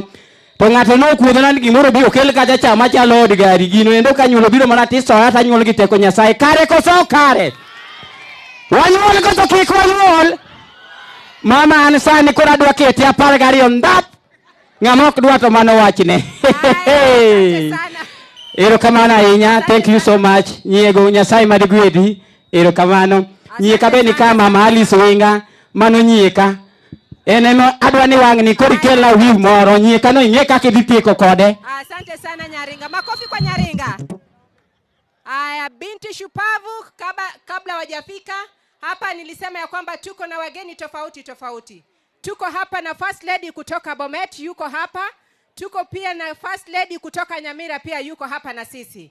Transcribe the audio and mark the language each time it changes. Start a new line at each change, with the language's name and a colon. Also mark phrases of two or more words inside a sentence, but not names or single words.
Luo (Kenya and Tanzania): To ng'ato no kuodhona ni gimoro biro kel kacha chama chalo od gari gino endo kanyuolo biro mana tiso hata nyuol gi teko Nyasaye kare koso kare. Wanyuol koso kik wanyuol. Mama an sani kora dwa kete 12 ndap. Ng'ama ok dwa to mano wachne. Erokamano ahinya.
English: Thank you so much.
Luo (Kenya and Tanzania): Nyiego Nyasaye madgwedhi. Erokamano. Nyieka be ni kama Mama Alice Winga mano nyieka. Eneno adwa ni wang'ni kori kela wiu moro nyieka no ing'e kaka idhi tieko kode.
Swahili: Asante sana Nyaringa. Makofi kwa Nyaringa. Aya, binti shupavu kabla wajafika hapa nilisema ya kwamba tuko na wageni tofauti. Tuko hapa na
English: First Lady
Swahili: kutoka Bomet yuko hapa. Tuko pia na
English: First Lady
Swahili: kutoka Nyamira pia yuko hapa na sisi.